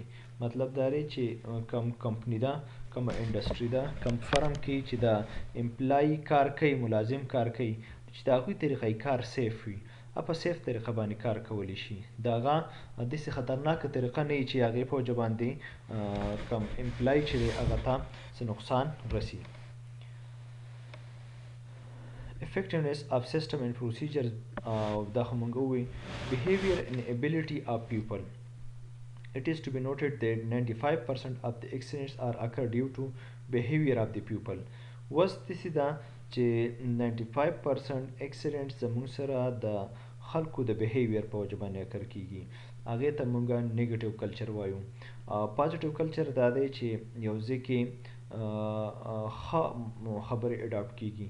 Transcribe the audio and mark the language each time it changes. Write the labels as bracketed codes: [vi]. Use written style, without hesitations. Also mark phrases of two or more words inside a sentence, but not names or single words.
[ps] مطلب دا دی چې کم کمپنی ده، کومه انډسټري ده، کم فرم کې چې د امپلای کار کوي، ملازم کار کوي، چې د هغوی طریقه کار سیف وي، په سیف طریقه باندې کار کولی شي. د هغه داسې خطرناکه طریقه نه وي چې هغې په وجه باندې کم امپلای چې دی هغه ته څه نقصان رسي. [en] Effectiveness of system and procedures [ps] دا خو مونږ ووایي. [en] Behavior and ability of people. It is to be noted that 95% of the accidents are occur due to behavior of the people. [ps] وس داسې ده چې 95% accidents زموږ سره د خلکو د behavior په وجه باندې اکر کیږي. هغې ته مونږ [en] negative culture [ps] وایو. [en] positive culture [ps] دا دی چې یو ځای کې ښه خبرې اډاپټ کیږي.